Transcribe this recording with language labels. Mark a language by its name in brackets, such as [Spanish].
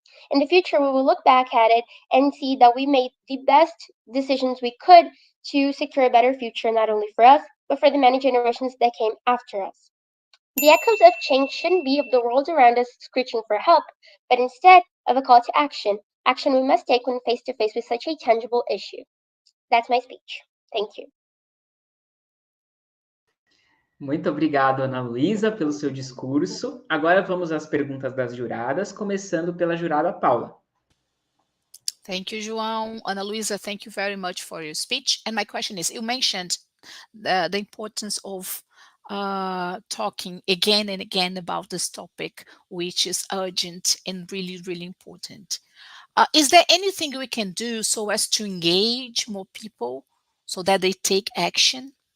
[English] In the future, we will look back at it and see that we made the best decisions we could to secure a better future, not only for us, but for the many generations that came after us. The echoes of change shouldn't be of the world around us screeching for help, but instead of a call to action, action we must take when face to face with such a tangible issue. That's my speech. Thank you. [Portuguese] Muito obrigado, Ana Luísa, pelo seu discurso. Agora vamos às perguntas das juradas, começando pela jurada Paula. [English] Thank you, João. Ana Luisa, thank you very much for your speech. And my question is, you mentioned the importance of talking again and again about this topic, which is urgent and really, really important. Is there anything we can do so as to engage more people so that they take action?